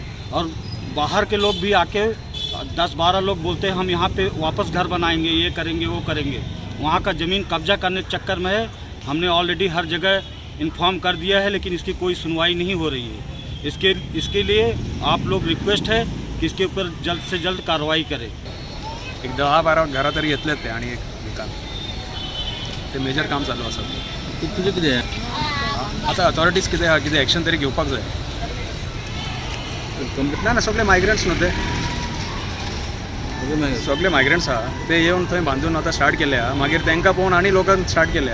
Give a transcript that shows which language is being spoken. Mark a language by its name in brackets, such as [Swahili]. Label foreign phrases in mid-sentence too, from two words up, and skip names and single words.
[Hindi] और बाहर के लोग भी आके 10-12 लोग बोलते हैं हम यहाँ पे वापस घर बनाएंगे, ये करेंगे वो करेंगे। वहाँ का ज़मीन कब्जा करने के चक्कर में है। हमने ऑलरेडी हर जगह इन्फॉर्म कर दिया है, लेकिन इसकी कोई सुनवाई नहीं हो रही है। इसके लिए आप लोग रिक्वेस्ट है कि इसके ऊपर जल्द से जल्द कार्रवाई करें। [Konkani] एक 10-12 घरां तरी येतले ते आणि एक विकान ते मेजर काम चालू आसा। तुझे कितें आता अथॉरिटीज कितें एक्शन तरी घेवपाक जाय। ना सगळे मायग्रंट्स न्हू ते, सगळे मायग्रंट्स आहा ते येवन थंय बांदून आतां स्टार्ट केल्या, मागीर तांकां पळोवन आनी लोकांक स्टार्ट केल्या।